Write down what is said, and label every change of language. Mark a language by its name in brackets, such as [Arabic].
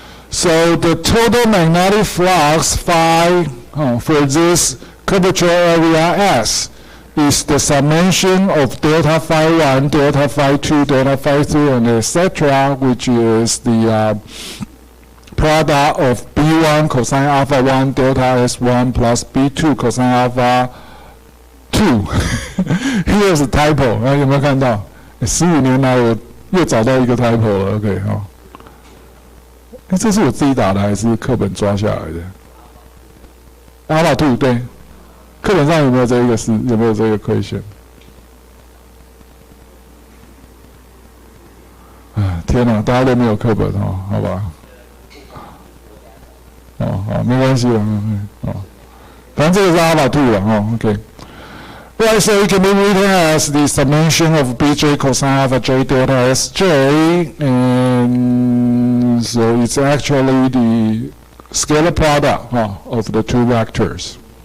[English] So the total magnetic flux phi for this curvature area S is the summation of delta phi 1, delta phi 2, delta phi 3, and etc., which is the product of B1 cosine alpha 1 delta S1 plus B2 cosine alpha 2. Here's a typo， [Chinese] 有没有看到？15年来我又找到一个 typo 了 ，OK 哈。这是我自己打的还是课本抓下来的 ？alpha 2对。课本上有没有这一个是有没有这个equation？啊，天哪，大家都没有课本哦，好吧？哦，好，没关系了，哦，反正这个是 alpha 2了哦 [English] ，OK。Right, so it can be written as the summation of bj cosine alpha j delta sj, and so it's actually the scalar product of the two vectors.